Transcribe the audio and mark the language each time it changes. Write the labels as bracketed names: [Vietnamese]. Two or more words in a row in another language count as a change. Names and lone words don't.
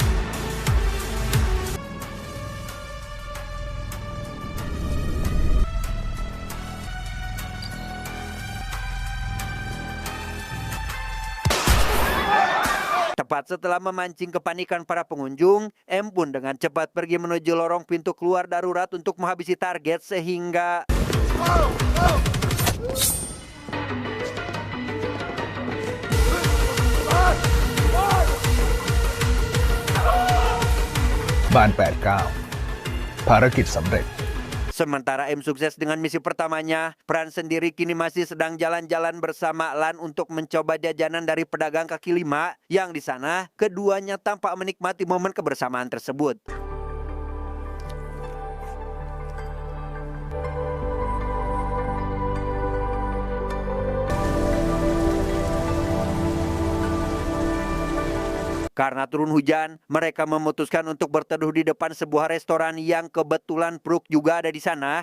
[Indonesian] Tepat setelah memancing kepanikan para pengunjung, M pun dengan cepat pergi menuju lorong pintu keluar darurat untuk menghabisi target sehingga... [Thai] บ้าน 89 ภารกิจสำเร็จ [Indonesian] Sementara M sukses dengan misi pertamanya, Pran sendiri kini masih sedang jalan-jalan bersama Lan untuk mencoba jajanan dari pedagang kaki lima, yang di sana keduanya tampak menikmati momen kebersamaan tersebut. Karena turun hujan, mereka memutuskan untuk berteduh di depan sebuah restoran yang kebetulan Brooke juga ada di sana.